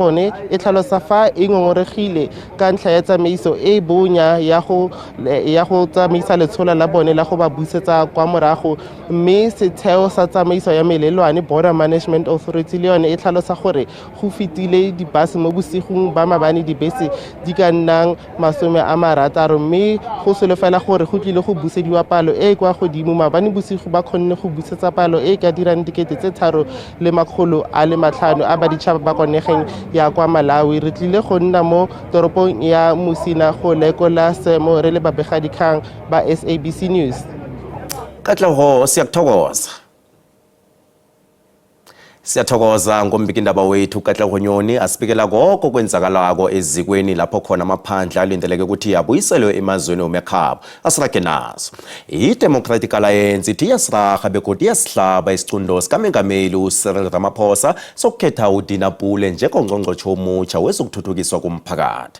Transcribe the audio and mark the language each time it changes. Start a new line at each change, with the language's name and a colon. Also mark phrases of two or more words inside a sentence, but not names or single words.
Tswana: bone e tlhalosa fa e ngongoregile ka ntlha ya tsamaiso e bonya ya go tsamaisa letshola la bone la go ba busetsa kwa morago mme setheo sa tsamaiso ya melelwane Border Management Authority le yone e tlhalosa gore go fetile dibase mo bosigong ba mabane dibese di ka nnang 60 mme go solofela gore go tlile go busediwa palo e kwa godimo mabane bosigo ba kgonne go busetsa palo e ka dirang 3,500 a ba ditšhaba ba kwa nageng ya kwa Malawi re tlile go nna mo toropong ya Musina go lekola seemo re le babegadikgang ba SABC News.
South Ndebele: Katle siyakuthokoza. Siyathokoza ngombiki indaba wethu Katle Konyoni asibikela konke kwenzakalako ezikweni lapho khona amaphandla alindeleke ukuthi abuyiselwe emazweni omekhabo asirage nazo. I-Democratic Alliance ithi iyasiraga begodwa iyasihlaba isicundo sikaMengameli uCyril Ramaphosa sokukhetha uDina Pule njengongqongqotjhe omutsha wezokuthuthukiswa komphakathi.